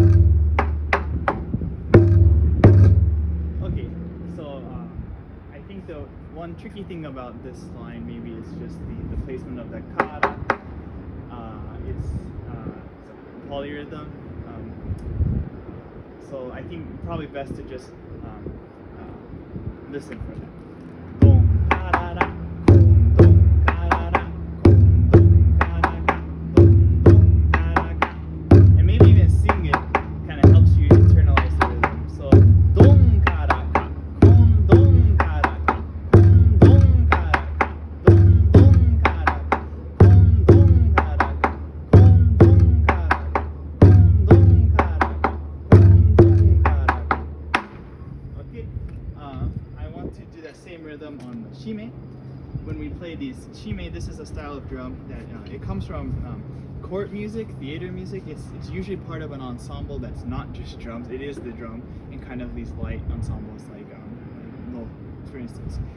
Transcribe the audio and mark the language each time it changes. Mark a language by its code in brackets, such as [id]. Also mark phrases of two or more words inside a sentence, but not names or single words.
[en] Okay, so I think the one tricky thing about this line maybe is just the placement of the kara. It's a polyrhythm. So I think probably best to just listen for that. Dong karara, kon dong karara, kon dong karaka, dong dong karaka. And maybe even sing it kind of helps you internalize the rhythm. So dong karaka, kon dong karaka, kon dong karaka, dong dong karaka, kon dong karaka, kon dong karaka, kon dong karaka, kon dong karaka. Okay. to do that same rhythm on the shime. When we play these shime, this is a style of drum that it comes from court music, theater music. It's usually part of an ensemble that's not just drums. It is the drum in kind of these light ensembles like for instance.